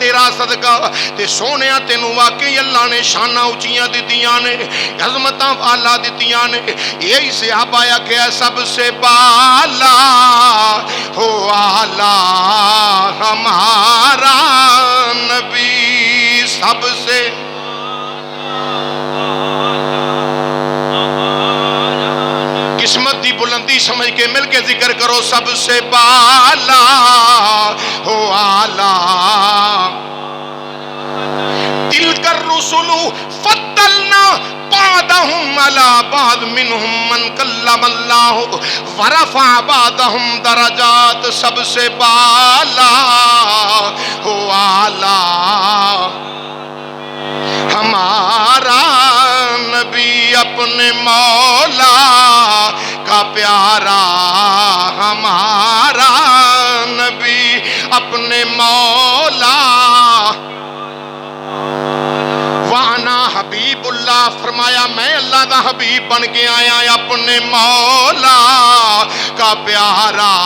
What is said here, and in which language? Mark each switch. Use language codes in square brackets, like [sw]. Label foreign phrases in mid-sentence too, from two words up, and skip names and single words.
[pa] صدقہ تے سونیا تینوں واقعی اللہ نے شانہ اونچیاں دتیاں نے عظمتاں والا دتیاں نے [ur] یہی صحابہ کہ سب سے بالا ہو آلہ ہمارا نبی سب سے [pa] قسمت دی بلندی سمجھ کے مل کے ذکر کرو [ur] سب سے بالا ہو آلہ [ar] تلک الرسل فضلنا بعضهم على بعض منهم من کلم اللہ ورفع بعضهم درجات [ur] سب سے بالا ہو آلہ ہمارا نبی اپنے مولا کا پیارا ہمارا نبی اپنے مولا [ar] وانا حبیب اللہ [pa] فرمایا میں اللہ دا حبیب بن کے آیا [ur] اپنے مولا کا پیارا